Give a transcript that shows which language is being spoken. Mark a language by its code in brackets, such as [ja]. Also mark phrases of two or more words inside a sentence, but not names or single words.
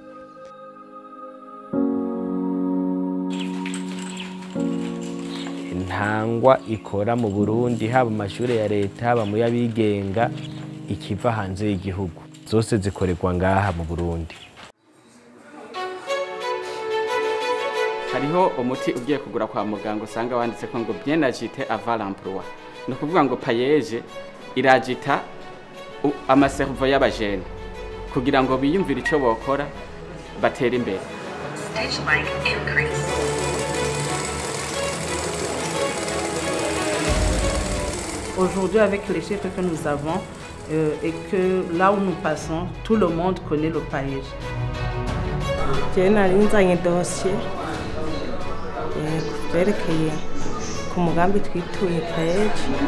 [rn] Intangwa ikora mu Burundi haba amashure ya leta haba mu yabigenga ikiva hanze y'igihugu zose zikorerwa ngaha mu Burundi. Hariho umuti ugiye kugura kwa muganga usanga wanditse ko ngo [fr] bien agité avant l'emploi. [rn] No kuvuga ngo Paège iragita amaservo y'abajene kugira ngo biyumvire ico bokora batera imbere. [fr] Aujourd'hui, avec les chiffres que nous avons et que là où nous passons, tout le monde connaît le Paège. [rn] Je nari nzanye dossier kwerekeye ku mugambi twituye Paège.